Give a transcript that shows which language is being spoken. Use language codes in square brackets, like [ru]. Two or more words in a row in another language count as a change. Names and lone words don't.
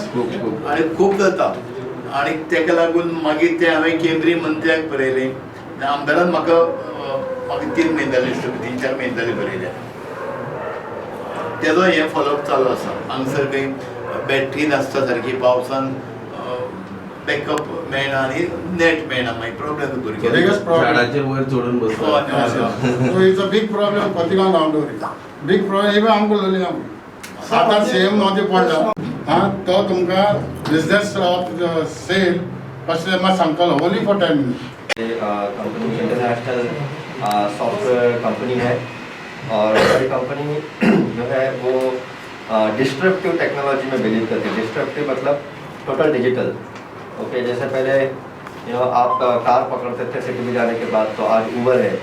[kok] आनी खूब जाता आनी तेका लागून मागीर ते हांवें केंद्रीय मंत्र्याक बरयलें आमदारान म्हाका 3 म्हयने जाले 3-4 म्हयने जाले बरयल्या तेजो हें फॉलोअप चालू आसा हांगसर खंय बॅटरी नासता सारकी पावसान बॅकअप मेळना आनी नेट मेळना मागीर प्रॉब्लेम भुरग्यांक झाडाचेर वयर चडून बसता [en] so it's a big problem [kok] खोतीगांव गांवडोरी [en] big problem [kok] हे आमकां उलयली आमी आतां सेम मदें पडला हां तो तुमकां [en] business of sale [kok] कशें मात सांगतलो [en] only for 10 minutes [hi] कंपनी [en] international software company [hi] है और हमारी कंपनी जो है वो [en] disruptive technology [hi] में बिलीव करती है। डिस्ट्रप्टिव मतलब [en] total digital. [hi] ओके, जैसे पहले आप कार पकड़ते थे सिटी में जाने के बाद, तो आज उबर है।